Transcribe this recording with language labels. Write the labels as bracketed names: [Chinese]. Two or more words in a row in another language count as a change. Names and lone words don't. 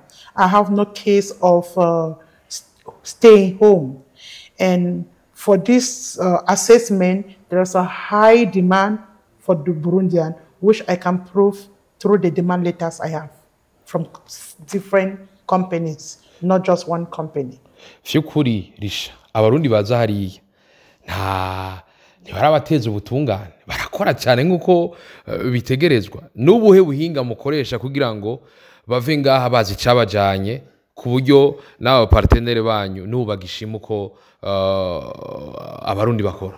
[English] I have no case of staying home. And for this assessment, there's a high demand for the Burundian, which I can prove through the demand letters I have from different companies, not just one company. [Rundi] Vyukuri Risha abarundi baza hariya ntibarabateza ubutungane barakora cyane nk'uko bitegerezwa n'ubuhe buhinga mukoresha kugira ngo bave ngaha bazi cabajanye ku buryo n'aba partenaire banyu n'ubagishima uko abarundi bakora.